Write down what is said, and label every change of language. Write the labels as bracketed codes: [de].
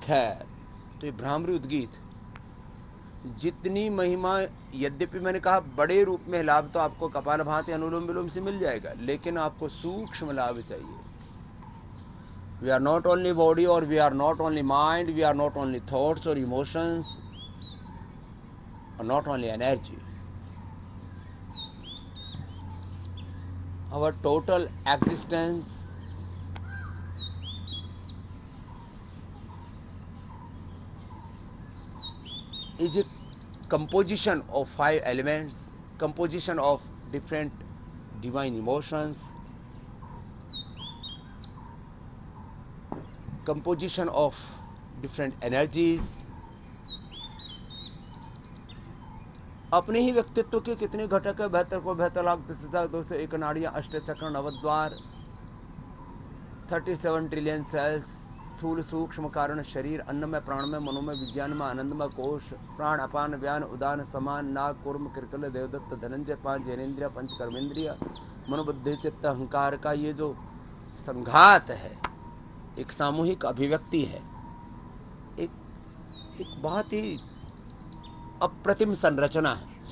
[hi] खैर, तो ये भ्रामरी उद्गीत जितनी महिमा, यद्यपि मैंने कहा बड़े रूप में लाभ तो आपको कपालभाति, अनुलोम विलोम से मिल जाएगा, लेकिन आपको सूक्ष्म लाभ चाहिए। [en] We are not only body, और we are not only mind, we are not only thoughts और emotions, और not only energy. Our total existence is a composition of 5 elements, composition of different divine emotions, composition of different energies। [hi] अपने ही व्यक्तित्व के कितने घटक है? 72,72,10,201 नाड़ियां, अष्टचक्र, नवद्वार, 37 trillion cells, स्थूल सूक्ष्म कारण शरीर, अन्नमय, प्राणमय, मनोमय, विज्ञानमय, आनंदमय कोश, प्राण, अपान, व्यान, उदान, समान, नाग, कूर्म, कृकल, देवदत्त, धनंजय, 5 जैनेन्द्रिय, 5 कर्मेंद्रिय, मनोबुद्धि, चित्त, अहंकार का ये जो संघात है, एक सामूहिक अभिव्यक्ति है, एक बहुत ही अप्रतिम संरचना है।